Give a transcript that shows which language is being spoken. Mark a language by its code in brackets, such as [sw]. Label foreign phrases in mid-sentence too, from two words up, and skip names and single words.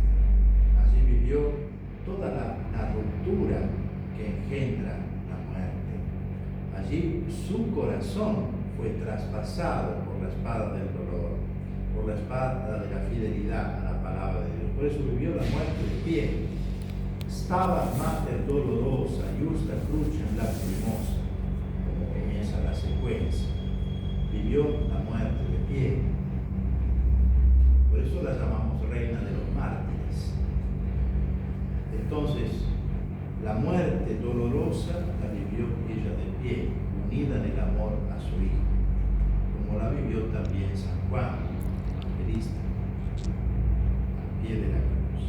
[es] Allí vivió toda la ruptura que engendra la muerte. Allí su corazón fue traspasado por la espada del dolor, por la espada de la fidelidad a la palabra de Dios. Por eso vivió la muerte de pie. [la] Stabat mater dolorosa, justa crucem lacrimosa, [es] como comienza la secuencia. Vivió la muerte de pie. Por eso la llamamos reina de los mártires. Entonces, la muerte dolorosa la vivió ella de pie, unida en el amor a su Hijo, como la vivió también San Juan, evangelista, al pie de la cruz.